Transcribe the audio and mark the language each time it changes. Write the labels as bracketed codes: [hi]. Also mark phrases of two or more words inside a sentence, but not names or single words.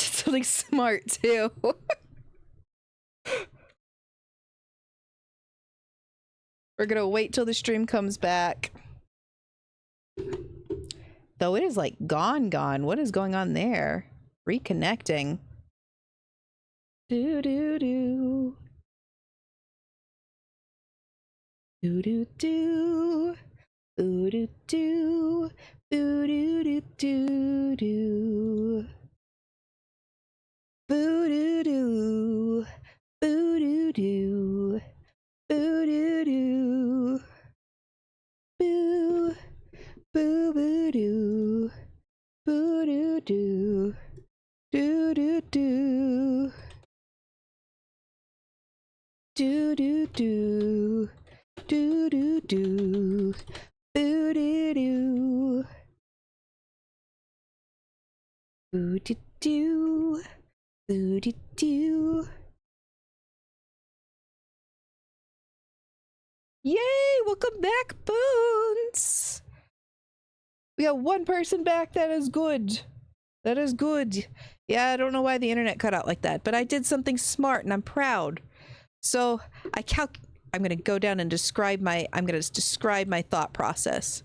[en] something smart too. We're gonna wait till the stream comes back. Though it is like gone. What is going on there? Reconnecting. Do do do. Do do do. Boo do do. Boo do do do do. Boo do do. Boo do do. Boo do do. Boo. Boo boo doo. Boo doo doo. Doo doo doo. Doo doo doo. Doo doo doo. Boo doo doo. Boo doo doo. Boo doo doo. Yay! Welcome back, Boons! We got one person back. That is good. That is good. Yeah, I don't know why the internet cut out like that, but I did something smart and I'm proud. So I'm gonna go down and describe my thought process.